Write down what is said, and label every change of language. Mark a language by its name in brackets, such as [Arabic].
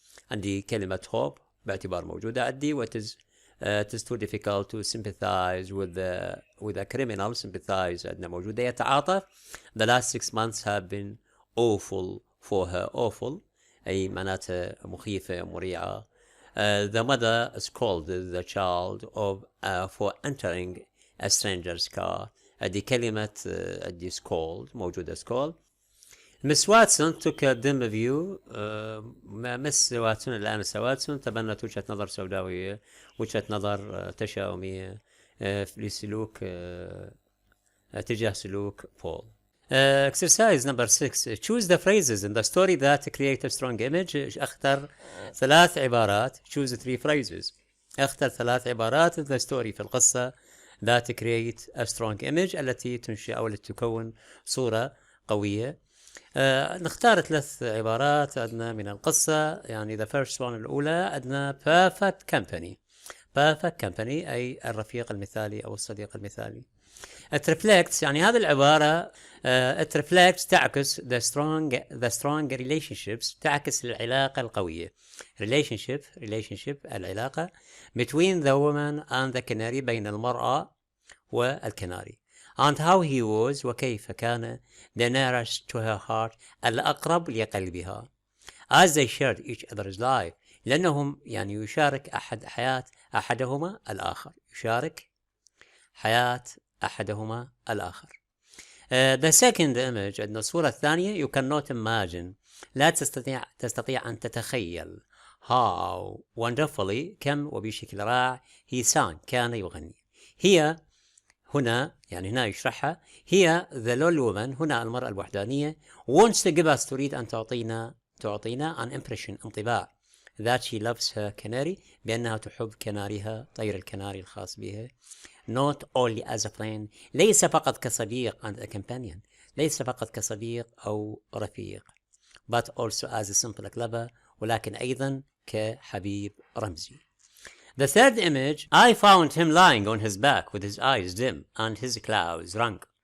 [Arabic] عندي كلمة hope باعتبار موجودة عندي. [English] it is too difficult to sympathize with a criminal. [Arabic] sympathize عندنا موجودة يتعاطف. [English] the last 6 months have been awful for her. [Arabic] awful أي معناتها مخيفة مريعة. [English] the mother scolded the child for entering a stranger's car. [Arabic] عندي كلمة عندي scold موجودة scold. [English] Miss Watson took a dim view. [Arabic] مس واتسون الآنسة واتسون تبنت وجهة نظر سوداوية، وجهة نظر تشاؤمية لسلوك تجاه سلوك بول. [English] exercise number 6. choose the phrases in the story that create a strong image. [Arabic] اختر 3 عبارات. [English] choose 3 phrases. [Arabic] اختر 3 عبارات [English] in the story [Arabic] في القصة [English] that create a strong image [Arabic] التي تنشئ أو التي تكون صورة قوية. نختار 3 عبارات عندنا من القصة. يعني [English] the first one [Arabic] الأولى عندنا [English] perfect company. perfect company [Arabic] أي الرفيق المثالي أو الصديق المثالي. [English] it reflects [Arabic] يعني هذه العبارة [English] it reflects [Arabic] تعكس [English] the strong relationships. [Arabic] تعكس العلاقة القوية. [English] relationship [Arabic] العلاقة [English] between the woman and the canary [Arabic] بين المرأة والكناري. [English] and how he was [Arabic] وكيف كان [English] the nearest to her heart [Arabic] الأقرب لقلبها. [English] as they shared each other's life [Arabic] لأنهم يعني يشارك حياة أحدهما الآخر. يشارك حياة أحدهما الآخر. [English] the second image [Arabic] عندنا الصورة الثانية. [English] you cannot imagine [Arabic] لا تستطيع أن تتخيل [English] how wonderfully [Arabic] كم وبشكل رائع [English] he sang [Arabic] كان يغني. هي هنا يعني هنا يشرحها. هي [English] the lone woman [Arabic] هنا المرأة الوحدانية [English] wants to give us [Arabic] تريد أن تعطينا [English] an impression [Arabic] انطباع [English] that she loves her canary [Arabic] بأنها تحب كنارها طير الكناري الخاص بها. [English] not only as a friend [Arabic] ليس فقط كصديق [English] and a companion [Arabic] ليس فقط كصديق أو رفيق [English] but also as a simple lover [Arabic] ولكن أيضا كحبيب رمزي. [English] The third image. I found him lying on his back with his eyes dim and his clouds rung.